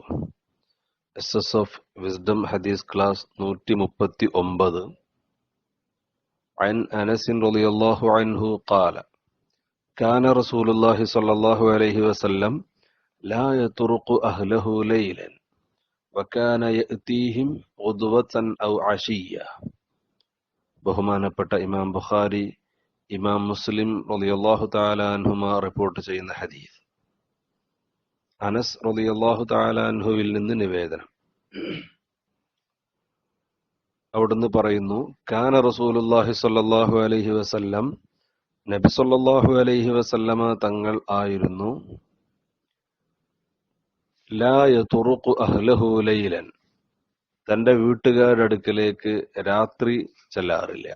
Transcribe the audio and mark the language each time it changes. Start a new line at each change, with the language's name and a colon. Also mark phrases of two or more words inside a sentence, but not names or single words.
English: SS of Wisdom Hadith Class 139.
Arabic: عن أنس رضي الله عنه قال: كان رسول الله صلى الله عليه وسلم لا يطرق أهله ليلا وكان يأتيهم غدوة أو عشية.
Malayalam: ബഹുമാനപ്പെട്ട ഇമാം ബുഖാരി, ഇമാം മുസ്ലിം
Arabic: رضي الله تعالى عنهما
Malayalam: റിപ്പോർട്ട് ചെയ്യുന്ന ഹദീസ്. അനസ്
Arabic: رضي الله تعالى
Malayalam: അൻഹുവിൽ നിന്ന് നിവേദനം. അവിടുന്ന് പറയുന്നു,
Arabic: كان رسول الله صلى الله عليه وسلم,
Malayalam: നബി
Arabic: صلى الله عليه وسلم
Malayalam: തങ്ങൾ ആയിരുന്നു,
Arabic: لا يطرق أهله ليلا,
Malayalam: തന്റെ വീട്ടുകാരുടെ അടുക്കലേക്ക് രാത്രി ചെല്ലാറില്ല.